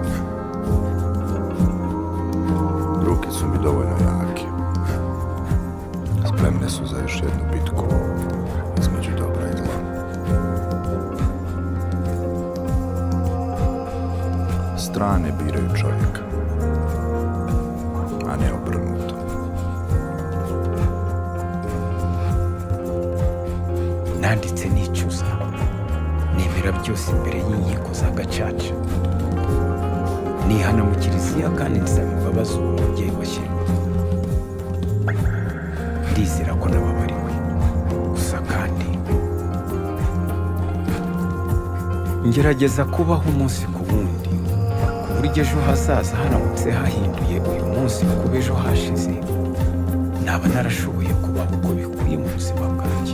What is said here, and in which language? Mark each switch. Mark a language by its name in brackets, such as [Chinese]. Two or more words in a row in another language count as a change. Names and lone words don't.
[Croatian] Ruke su mi dovoljno jake. Spremne su za još jednu bitku između dobra i zla. Strane biraju čovjeka, a ne obrnuto. [Kinyarwanda] Nanditse nicuza, nemera byose imbere y'inkiko za gacaca. Nihana mu kiliziya kandi nsaba imbabazi uwo mubyeyi washyirwa. Ndizera ko nababariwe, gusa kandi ngerageza kubaho umunsi ku wundi, ku buryo ejo hazaza haramutse hahinduye uyu munsi kuba ejo hashize, naba narashoboye kubaho uko bikwiye mu buzima bwanjye.